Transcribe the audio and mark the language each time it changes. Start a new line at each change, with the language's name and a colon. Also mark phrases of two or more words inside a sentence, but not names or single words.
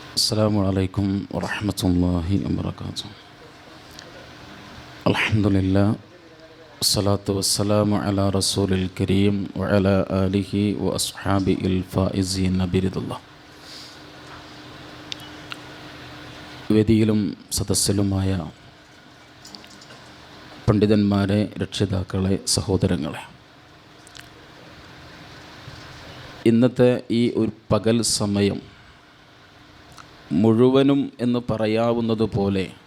Arabic: السلام عليكم ورحمة الله وبركاته. الحمد لله والصلاة والسلام على رسول الكريم وعلى آله وأصحابه الفائزين برضا الله.
Malayalam: വേദിയിലും സദസ്സിലുമായ പണ്ഡിതന്മാരെ, രക്ഷിതാക്കളെ, സഹോദരങ്ങളെ, ഇന്നത്തെ ഈ ഒരു പകൽ സമയം മുഴുവനും എന്ന് പറയാവുന്നതുപോലെ